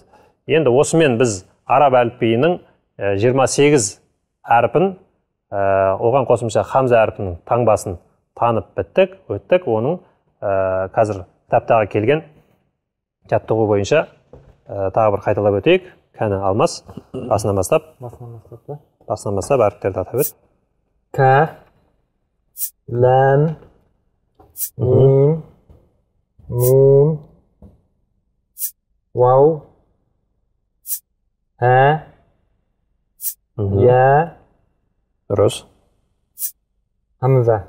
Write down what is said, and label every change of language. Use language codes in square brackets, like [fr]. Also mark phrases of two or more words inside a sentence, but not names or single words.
[kk] Енді осымен біз араб әліпбиінің 28 әріпін, оған қосымша Хамза әріпінің таңбасын танып өттік. Оның қазір кітаптағы келген жаттығу бойынша тағы бір қайталап өтейік. Кәні Алмас, басынан бастап әріптерді атап өт. Кә, [ar] لام ميم نون واو ها يا [kk] Dürüs. [ar] همزة